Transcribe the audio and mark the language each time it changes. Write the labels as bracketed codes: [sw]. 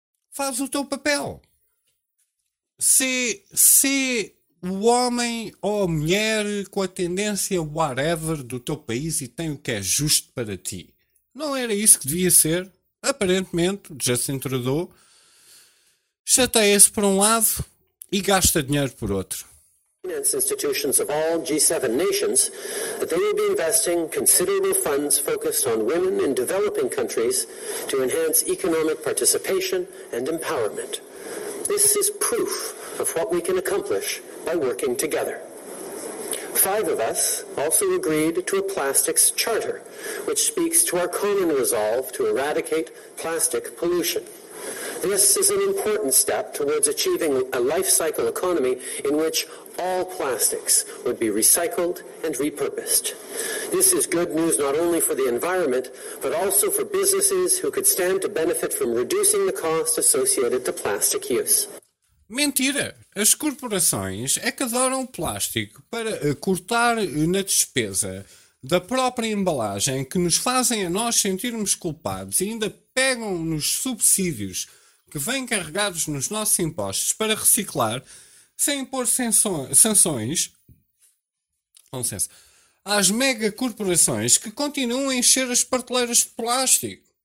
[pt] Faz o teu papel. Se o homem ou a mulher com a tendência [en] whatever [pt] do teu país e tem o que é justo para ti. Não era isso que devia ser. Aparentemente, já se entradou. chateia-se por um lado e gasta dinheiro por outro. [en] Institutions of all G7 nations, that they will be investing considerable funds focused on women in developing countries to enhance economic participation and empowerment. This is proof of what we can accomplish by working together. Five of us also agreed to a plastics charter, which speaks to our common resolve to eradicate plastic pollution. This is an important step towards achieving a life cycle economy in which all plastics would be recycled and repurposed. This is good news not only for the environment, but also for businesses who could stand to benefit from reducing the cost associated to plastic use. [pt] Mentira! As corporações é que adoram plástico para cortar na despesa da própria embalagem que nos fazem a nós sentirmos culpados e ainda pegam nos subsídios que vêm carregados nos nossos impostos para reciclar sem impor sanções às megacorporações que continuam a encher as prateleiras de plástico.